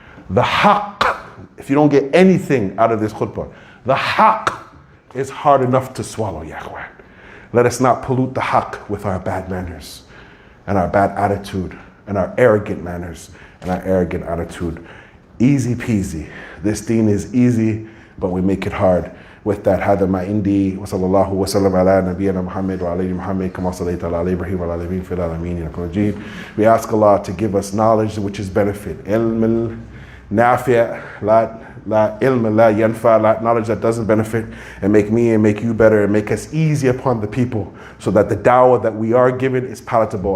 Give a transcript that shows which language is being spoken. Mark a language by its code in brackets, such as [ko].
[en] The haqq, if you don't get anything out of this khutbah, the haqq is hard enough to swallow, [ar] ya ikhwan. [en] Let us not pollute the haqq with our bad manners and our bad attitude and our arrogant manners and our arrogant attitude. Easy peasy. This deen is easy, but we make it hard. With that, [ar] هذا ما عندي وصلى الله وسلم على نبينا محمد وعلى محمد كما صليت على إبراهيم وعلى إبراهيم في العالمين إنك مجيد. [en] We ask Allah to give us knowledge which is benefit. [ar] علم نافع لا علم لا ينفع, [en] knowledge that doesn't benefit, and make me and make you better and make us easy upon the people so that the da'wah that we are given is palatable.